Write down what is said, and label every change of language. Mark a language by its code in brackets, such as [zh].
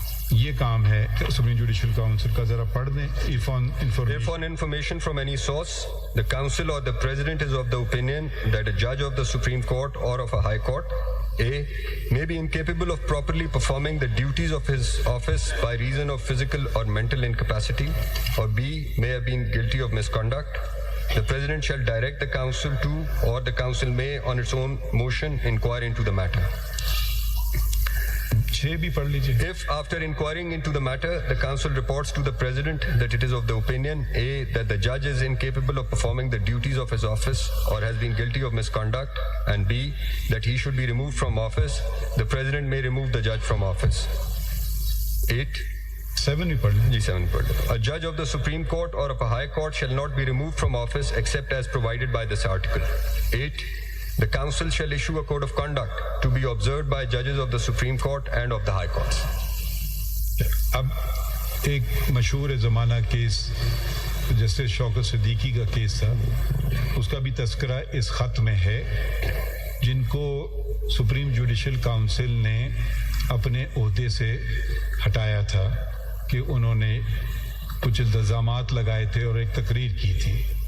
[ur] یہ کام ہے supreme judicial council کا, ذرا پڑھ دیں. [en] If on information from any source, the council or the president is of the opinion that a judge of the Supreme Court or of a high court A may be incapable of properly performing the duties of his office by reason of physical or mental incapacity, or B may have been guilty of misconduct, the president shall direct the council to, or the council may on its own motion inquire into the matter. If after inquiring into the matter the council reports to the president that it is of the opinion A that the judge is incapable of performing the duties of his office or has been guilty of misconduct, and B that he should be removed from office, the president may remove the judge from office. 7 A judge of the Supreme Court or of a high court shall not be removed from office except as provided by this article. 8 The council shall issue a code of conduct to be observed by judges of the Supreme Court and of the High Courts. [ur] اب ایک مشہور زمانہ case justice شوکت صدیقی کا case تھا, اس کا بھی تذکرہ اس خط میں ہے, جن کو سپریم جوڈیشل کاؤنسل نے اپنے عہدے سے ہٹایا تھا کہ انہوں نے کچھ الزامات لگائے تھے اور ایک تقریر کی تھی.